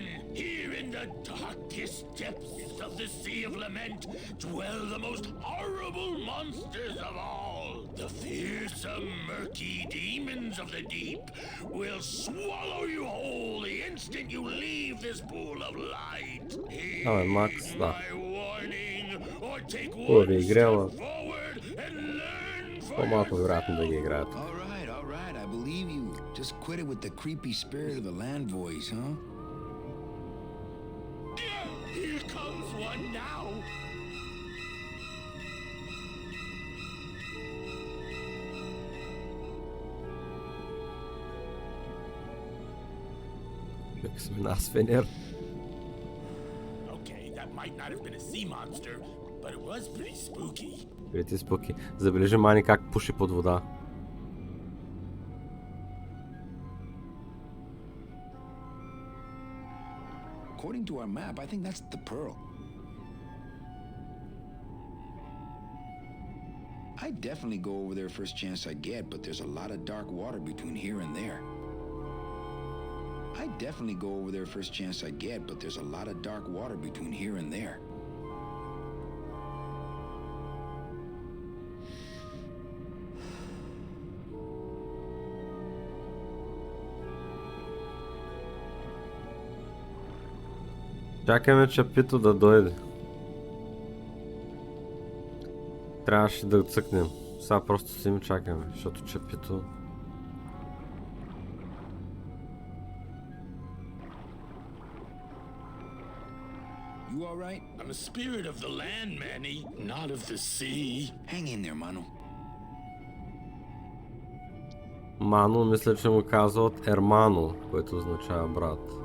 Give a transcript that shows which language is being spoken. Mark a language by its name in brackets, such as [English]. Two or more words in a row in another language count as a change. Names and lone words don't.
[English] Here in the darkest depths of the Sea of Lament dwell the most horrible monsters of all. The fearsome, murky demons of the deep will swallow you whole the instant you leave this pool of light. Heed [Bulgarian] Макс, да. [English] my warning, or take [Bulgarian] Хубави [English] one [Bulgarian] игри, ама [English] step forward and learn for [Bulgarian] по-малко вероятно да ги играят. [English] all right, I believe you. Just quit it with the creepy spirit of the land voice, huh? Here comes one now. [Bulgarian] Фенер. [English] Okay, that might not have been a sea monster, but it was pretty spooky. Pretty spooky. [Bulgarian] Забележи Мани как пуши под вода. [English] According to our map, I think that's the pearl. I'd definitely go over there first chance I get, but there's a lot of dark water between here and there. I'd definitely go over there first chance I get, but there's a lot of dark water between here and there. [Bulgarian] Чакаме чапито да дойде. Трябваше да цъкнем. Сега просто си ми чакаме, защото чапито... [English] You all right? I'm a spirit of the land, Manny, not of the sea. Hang in there, Mano. [Bulgarian] Мано, мисля, че му казват Ермано, което означава брат.